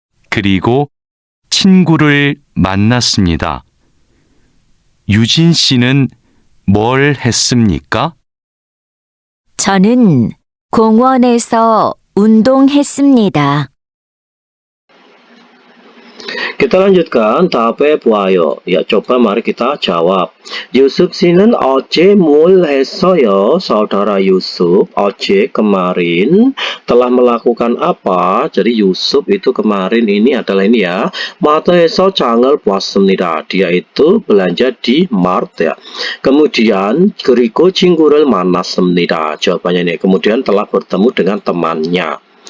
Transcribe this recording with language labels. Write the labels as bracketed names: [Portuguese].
[Korean] 그리고 친구를 만났습니다. 유진 씨는 뭘 했습니까? 저는 공원에서 운동했습니다. [Indonesian] Kita lanjutkan tahap buayo. Ya, coba mari kita jawab. [Korean] Yusuf 씨는 어제 뭘 했어요? [Indonesian] Saudara Yusuf, 어제 kemarin telah melakukan apa? Jadi Yusuf itu kemarin ini adalah ini ya. [Korean] 마트에서 장을 보았습니다. [Indonesian] Dia itu belanja di Mart ya. [Korean] Kemudian 그리고 친구를 만났습니다. [Indonesian] Jawabannya ini. Kemudian telah bertemu dengan temannya.